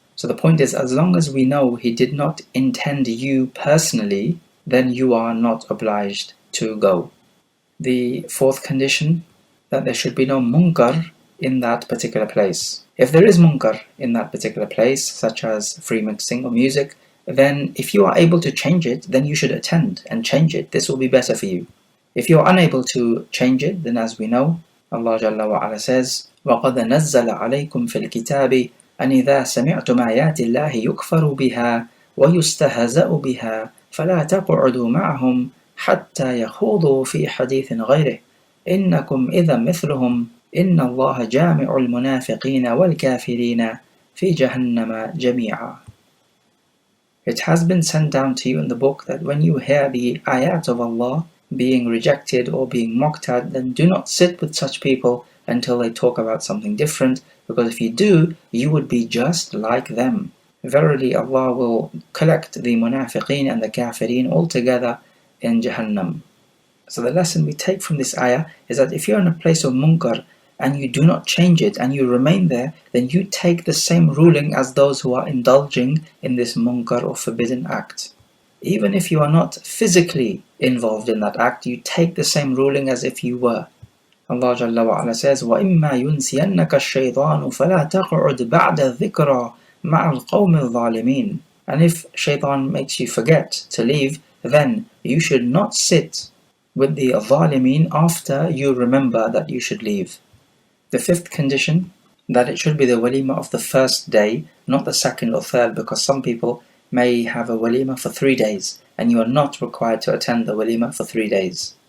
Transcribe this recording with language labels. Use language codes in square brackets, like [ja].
[en] So the point is, as long as we know he did not intend you personally, then you are not obliged to go. The fourth condition, that there should be no munkar in that particular place. If there is munkar in that particular place, such as free mixing or music, then if you are able to change it, then you should attend and change it. This will be better for you. If you are unable to change it, then as we know, Allah Jalla wa Ala says, [ar] وَقَدْ نَزَّلَ عَلَيْكُمْ فِي الْكِتَابِ أَنْ إِذَا سَمِعْتُمْ آيَاتِ اللَّهِ يُكْفَرُ بِهَا وَيُسْتَهْزَأُ بِهَا فَلَا تَقْعُدُوا مَعَهُمْ حَتَّى يَخُوضُوا فِي حَدِيثٍ غَيْرِهِ إِنَّكُمْ إِذًا مِثْلُهُمْ إِنَّ اللَّهَ جَامِعُ الْمُنَافِقِينَ وَالْكَافِرِينَ فِي جَهَنَّمَ جَمِيعًا. [en] It has been sent down to you in the book that when you hear the ayat of Allah being rejected or being mocked at, then do not sit with such people until they talk about something different, because if you do, you would be just like them. Verily, Allah will collect the munafiqeen and the kafirin all together in Jahannam. So the lesson we take from this ayah is that if you're in a place of munkar and you do not change it and you remain there, then you take the same ruling as those who are indulging in this munkar or forbidden act. Even if you are not physically involved in that act, you take the same ruling as if you were. Allah Jalla wa Ala says, [ar] وَإِمَّا يُنْسِيَنَّكَ الشَّيْطَانُ فَلَا تَقْعُدْ بَعْدَ الذِّكْرَى مَعَ الْقَوْمِ الظَّالِمِينَ. [en] And if shaitan makes you forget to leave, then you should not sit with the zalimeen after you remember that you should leave. The fifth condition, that it should be the walima of the first day, not the second or third, because some people may have a walima for 3 days, and you are not required to attend the walima for 3 days.